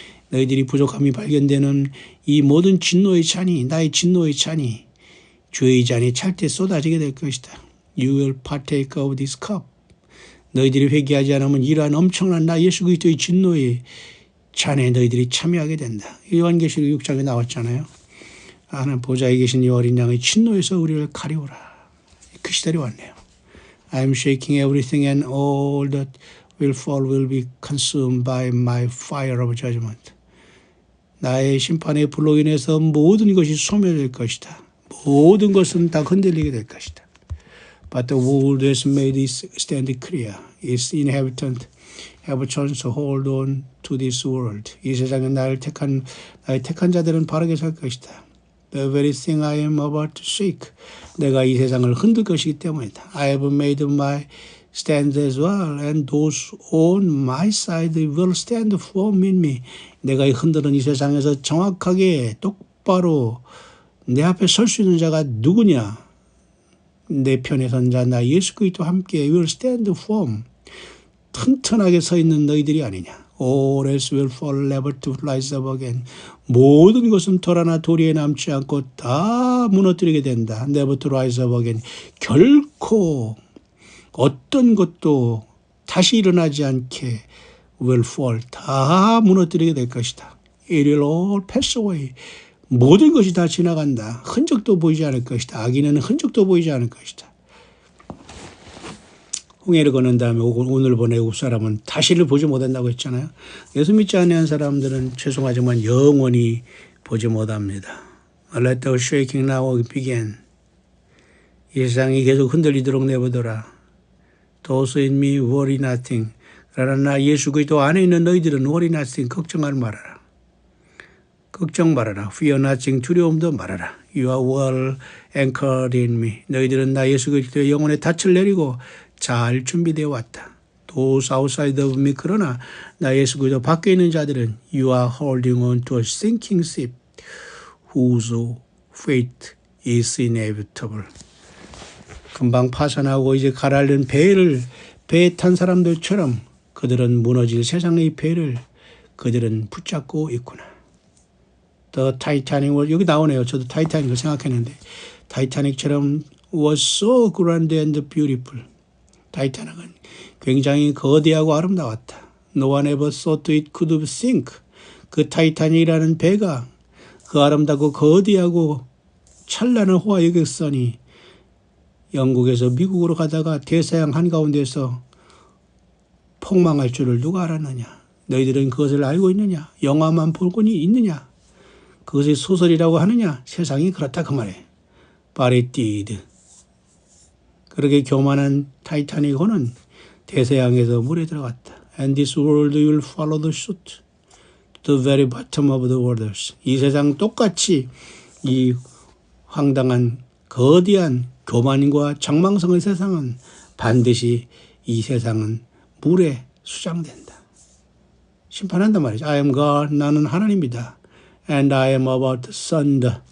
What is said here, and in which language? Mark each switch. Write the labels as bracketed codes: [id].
[ko] 너희들이 부족함이 발견되는 이 모든 진노의 잔이 나의 진노의 잔이 죄의 잔이 찰 때 쏟아지게 될 것이다. [en] You will partake of this cup. [ko] 너희들이 회개하지 않으면 이러한 엄청난 나 예수 그리스도의 진노의 잔에 너희들이 참여하게 된다. 요한계시록 6장에 나왔잖아요. 하나님 보좌에 계신 이 어린 양의 진노에서 우리를 가리우라. 그 시절이 왔네요. [en] I am shaking everything and all that will fall will be consumed by my fire of judgment. [ko] 나의 심판의 불로 인해서 모든 것이 소멸될 것이다. 모든 것은 다 흔들리게 될 것이다. [en] But the world has made its stand clear. Its inhabitants have chosen to hold on to this world. [ko] 이 세상에 나의 택한 자들은 바르게 살 것이다. [en] The very thing I am about to shake. [ko] 내가 이 세상을 흔들 것이기 때문이다. [en] I have made my stand as well, and those on my side will stand firm in me. [ko] 내가 흔드는 이 세상에서 정확하게 똑바로 내 앞에 설 수 있는 자가 누구냐? 내 편에 선 자 나 예수 그리스도와 함께 [en] will stand firm. [ko] 튼튼하게 서 있는 너희들이 아니냐. [en] All else will fall, never to rise up again. [ko] 모든 것은 돌 하나 도리에 남지 않고 다 무너뜨리게 된다. [en] Never to rise up again. [ko] 결코 어떤 것도 다시 일어나지 않게 [en] will fall. [ko] 다 무너뜨리게 될 것이다. [en] It will all pass away. [ko] 모든 것이 다 지나간다. 흔적도 보이지 않을 것이다. 악인은 흔적도 보이지 않을 것이다. 홍해를 건넌 다음에 오늘 보내고 사람은 다시를 보지 못한다고 했잖아요. 예수 믿지 않는 사람들은 죄송하지만 영원히 보지 못합니다. [en] Let the shaking now begin. [ko] 이 세상이 계속 흔들리도록 내버려둬라. [en] Those in me worry nothing. [ko] 그러나 나 예수 그리스도 안에 있는 너희들은 [en] worry nothing. [ko] 걱정하지 말아라. 걱정 말아라. [en] Fear nothing. [ko] 두려움도 말아라. [en] You are well anchored in me. [ko] 너희들은 나 예수 그리스도의 영혼의 닻을 내리고 잘 준비되어 왔다. [en] Those outside of me. [ko] 그러나 나 예수 그리스도 밖에 있는 자들은 [en] You are holding on to a sinking ship whose fate is inevitable. [ko] 금방 파산하고 이제 가라앉는 배에 탄 사람들처럼 그들은 무너질 세상의 배를 그들은 붙잡고 있구나. [en] The Titanic was, [ko] 여기 나오네요. 저도 타이타닉을 생각했는데 타이타닉처럼 [en] was so grand and beautiful. [ko] 타이타닉은 굉장히 거대하고 아름다웠다. [en] No one ever thought it could sink. [ko] 그 타이타닉이라는 배가 그 아름답고 거대하고 찬란한 호화유격선이 영국에서 미국으로 가다가 대서양 한가운데서 폭망할 줄을 누가 알았느냐? 너희들은 그것을 알고 있느냐? 영화만 볼거니 있느냐? 그것이 소설이라고 하느냐? 세상이 그렇다 그 말이에요. [en] But it did. [ko] 그렇게 교만한 타이타닉호는 대서양에서 물에 들어갔다. [en] And this world will follow the suit to the very bottom of the waters. [ko] 이 세상 똑같이 이 황당한 거대한 교만과 장망성의 세상은 반드시 이 세상은 물에 수장된다. 심판한단 말이죠. [en] I am God. [ko] 나는 하나님이다. [en] And I am about to send.